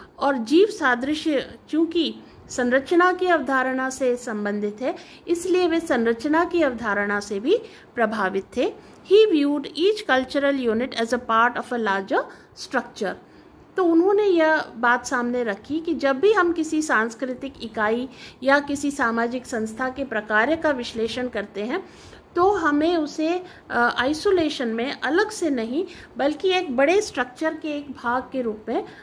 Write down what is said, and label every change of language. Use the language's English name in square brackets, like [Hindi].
[Hindi] और जीव सादृश्य चूँकि संरचना की अवधारणा से संबंधित है, इसलिए वे संरचना की अवधारणा से भी प्रभावित थे। [English] He viewed each cultural unit as a part of a larger structure. [Hindi] तो उन्होंने यह बात सामने रखी कि जब भी हम किसी सांस्कृतिक इकाई या किसी सामाजिक संस्था के प्रकार का विश्लेषण करते हैं तो हमें उसे आइसोलेशन में अलग से नहीं बल्कि एक बड़े स्ट्रक्चर के एक भाग के रूप में